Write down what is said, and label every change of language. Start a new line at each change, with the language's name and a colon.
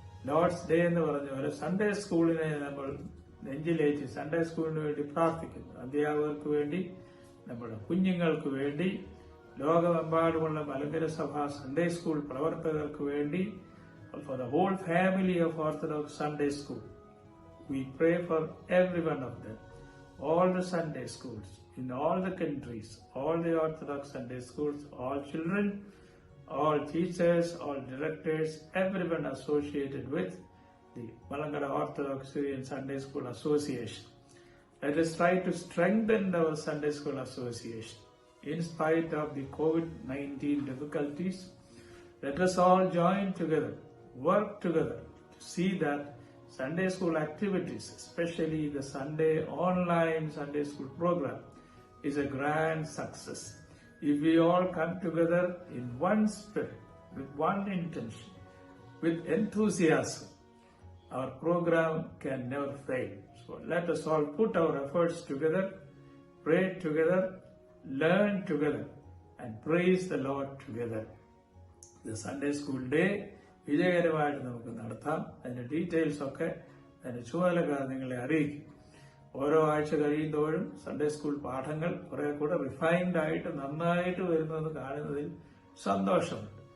Malayalam: Lord's day എന്ന് പറഞ്ഞ പോലെ സൺഡേ സ്കൂളിനെ നമ്മൾ നെഞ്ചിലേറ്റ് സൺഡേ സ്കൂളിന് വേണ്ടി പ്രാർത്ഥിക്കുന്നു. അധ്യാപകർക്ക് വേണ്ടി, നമ്മുടെ കുഞ്ഞുങ്ങൾക്ക് വേണ്ടി, ലോകമെമ്പാടുമുള്ള മലങ്കര സഭ സൺഡേ സ്കൂൾ പ്രവർത്തകർക്ക് വേണ്ടി,
English: for the whole family of Orthodox Sunday School. We pray for every one of them, all the Sunday schools in all the countries, all the Orthodox Sunday schools, all children, all teachers, all directors, everyone associated with the Malankara Orthodox Syrian Sunday School Association. Let us try to strengthen our Sunday School Association. In spite of the COVID-19 difficulties, let us all join together, work together to see that Sunday school activities, especially the Sunday online Sunday school program, is a grand success. If we all come together in one spirit, with one intention, with enthusiasm, our program can never fail. So let us all put our efforts together, pray together, learn together, and praise the Lord together.
Malayalam: The Sunday School Day വിജയകരമായിട്ട് നമുക്ക് നടത്താം. അതിന്റെ details ഒക്കെ അതിന്റെ ചുമതലക്കാർ നിങ്ങളെ അറിയിക്കും. ഓരോ ആഴ്ച കഴിയുന്തോറും സൺഡേ സ്കൂൾ പാഠങ്ങൾ കുറെ കൂടെ റിഫൈൻഡ് ആയിട്ട് നന്നായിട്ട് വരുന്നതെന്ന് കാണുന്നതിൽ സന്തോഷമുണ്ട്.